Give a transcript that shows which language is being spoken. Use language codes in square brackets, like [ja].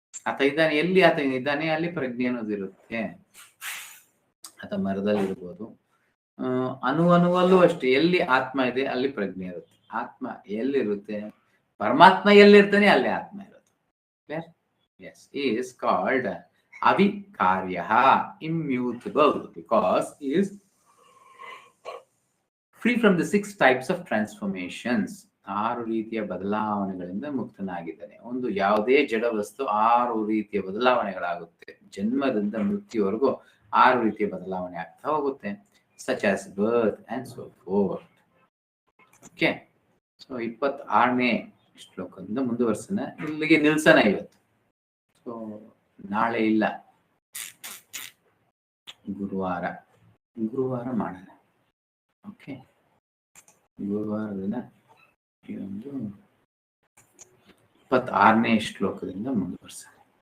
[kn] ಆತ ಇದ್ದಾನೆ, ಎಲ್ಲಿ ಆತ ಇದ್ದಾನೆ ಅಲ್ಲಿ ಪ್ರಜ್ಞೆ ಅನ್ನೋದಿರುತ್ತೆ. ಆತ ಮರದಲ್ಲಿ ಇರ್ಬೋದು, ಅಣುವಲ್ಲೂ ಅಷ್ಟೇ, ಎಲ್ಲಿ ಆತ್ಮ ಇದೆ ಅಲ್ಲಿ ಪ್ರಜ್ಞೆ ಇರುತ್ತೆ. ಆತ್ಮ ಎಲ್ಲಿರುತ್ತೆ, ಪರಮಾತ್ಮ ಎಲ್ಲಿರ್ತಾನೆ ಅಲ್ಲಿ ಆತ್ಮ ಇರುತ್ತೆ. [en] Yes, he is called avikaryaha, immutable, because he is free from the 6 types of transformations. [kn] 6 ರೀತಿಯ ಬದಲಾವಣೆಗಳಿಂದ ಮುಕ್ತನಾಗಿದ್ದಾನೆ. ಒಂದು ಯಾವುದೇ ಜಡ ವಸ್ತು 6 ರೀತಿಯ ಬದಲಾವಣೆಗಳಾಗುತ್ತೆ. ಜನ್ಮದಿಂದ ಮೃತ್ಯುವರೆಗೂ 6 ರೀತಿಯ ಬದಲಾವಣೆ ಆಗ್ತಾ ಹೋಗುತ್ತೆ. [en] such as birth and so forth. Okay, so [kn] 26ನೇ ಶ್ಲೋಕದಿಂದ ಮುಂದುವರ್ಸನ, ಇಲ್ಲಿಗೆ ನಿಲ್ಸನ ಇವತ್ತು. ಸೊ ನಾಳೆ ಇಲ್ಲ, ಗುರುವಾರ ಮಾಡೋಣ. ಓಕೆ, ಗುರುವಾರ ದಿನ ಈ ಒಂದು 26ನೇ ಶ್ಲೋಕದಿಂದ ಮುಂದುವರ್ಸನ.